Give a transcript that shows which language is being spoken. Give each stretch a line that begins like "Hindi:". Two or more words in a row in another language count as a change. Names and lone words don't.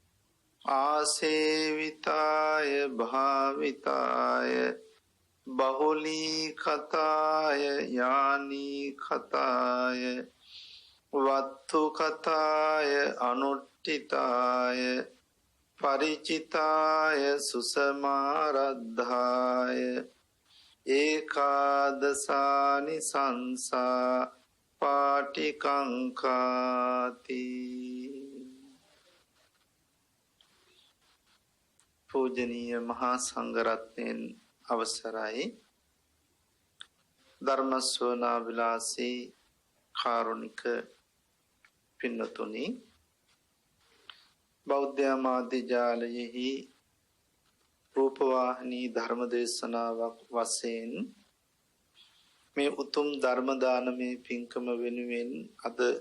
Pali: ආසේවිතාය භාවිතාය බහුලී කතාය යානී කතාය වත්තු කතාය අනුට්ඨිතාය පරිචිතාය සුසමාරද්ධාය ඒකාදසානි සංසා පාටිකංකාති.
Sinhala: පූජනීය මහා සංඝරත්නයන් අවසරයි. ධර්ම ශ්‍රවණා විලාසී කාරුණික පින්නතුනි, බෞද්ධ මාධ්‍යාලයෙහි රූපවාහිනී ධර්ම දේශනාවක් වශයෙන් මේ උතුම් ධර්ම දානමය පින්කම වෙනුවෙන් අද